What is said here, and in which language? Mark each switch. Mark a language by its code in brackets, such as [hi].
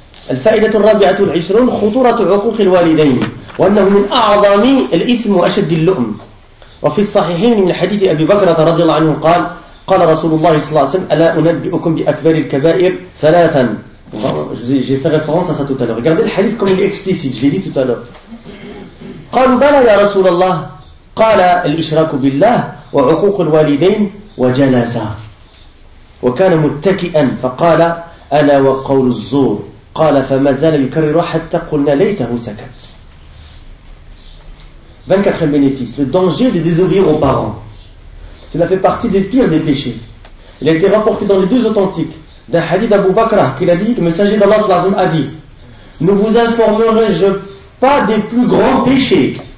[ar] الفائدة الرابعة والعشرون خطورة عقوق الوالدين وأنه من أعظم الإثم وأشد اللؤم. وفي الصحيحين من حديث أبي بكر رضي الله عنه قال قال رسول الله صلى الله عليه وسلم ألا أنبئكم بأكبر الكبائر ثلاثا. [fr] J'ai fait référence à ça tout à l'heure. Regardez le hadith comme il est explicite, je l'ai dit tout à l'heure. [ar] قالوا بلى يا رسول الله قال الإشراك بالله وعقوق الوالدين وجلس وكان متكئا فقال ألا وقول الزور قال فما زال يكرر حتى قلنا ليته سكت. [fr] 24e bénéfice, le danger de désobéir aux parents. Cela fait partie des pires des péchés. Il a été rapporté dans les deux authentiques d'un hadith d'Abu Bakr qu'il a dit, le messager d'Allah sallallahu alayhi wa sallam a dit, ne vous informerai-je pas des plus grands péchés?